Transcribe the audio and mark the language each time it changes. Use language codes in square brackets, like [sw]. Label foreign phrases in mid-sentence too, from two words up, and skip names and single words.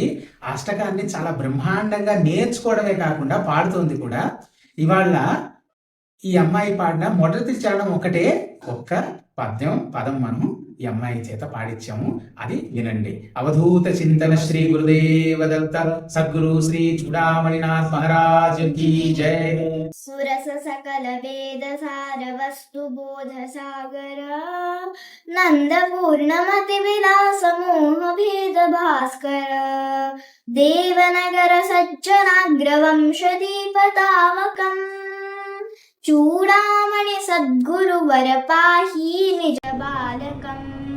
[te] ఆ అష్టకాన్ని చాలా బ్రహ్మాండంగా నేర్చుకోవడమే కాకుండా పాడుతోంది కూడా. ఇవాళ ఈ అమ్మాయి పాడిన మొదటి చరణం ఒక్క పదం మనం ఈ అమ్మాయి చేత పాడించాము. అది వినండి. అవధూత చింతన శ్రీ గురుదేవ దత్త సద్గురు శ్రీ చూడామణినాథ్ మహారాజ్ [hi] की जय। [sa] सुरस सकल वेद सार वस्तु बोध सागर नंद पूर्णमति विलास मोह भेद भास्कर देवनगर सज्जनाग्र वंश दीपतावकम् चूडामणि सद्गुरु वर पाहि निज बालकम्।